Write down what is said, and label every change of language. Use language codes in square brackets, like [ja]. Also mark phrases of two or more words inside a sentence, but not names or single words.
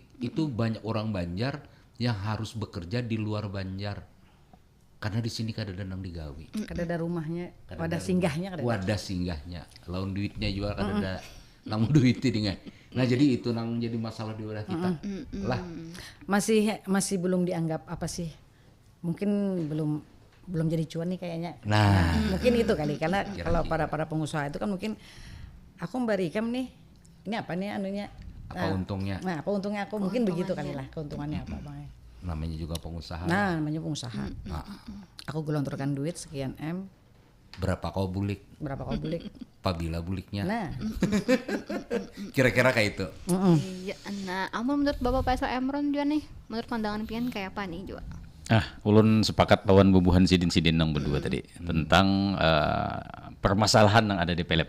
[id] Itu banyak orang Banjar yang harus bekerja di luar Banjar. [bjn] Karena di sini kada ada nang digawi. Kada ada rumahnya, wadah singgahnya kada ada. Wadah singgahnya. Lawan duitnya juga kada ada nang duitnya dengan. Nah, jadi itu nang jadi masalah di wadah kita. Lah. [id] Masih belum dianggap apa sih? Mungkin belum belum jadi cuan nih kayaknya. Nah. Mungkin itu kali karena Kira-kira. kalau para pengusaha itu kan mungkin aku Mbak Rikam nih, ini apa nih anunya? Apa untungnya? Nah, apa untungnya aku mungkin begitu kali lah, keuntungannya apa Bang. Namanya juga pengusaha. Nah, namanya pengusaha. Ah, Aku gelontorkan duit sekian M, [bjn] berapa kau bulik? berapa kau beli? Apabila buliknya. Nah, [id] Kira-kira kayak itu. [bjn] Iya, nah, amun menurut Bapak Faisal Emron juga nih, menurut pandangan pian kayak apa nih juga? Ulun sepakat lawan bubuhan sidin-sidin yang berdua tadi tentang permasalahan yang ada di film.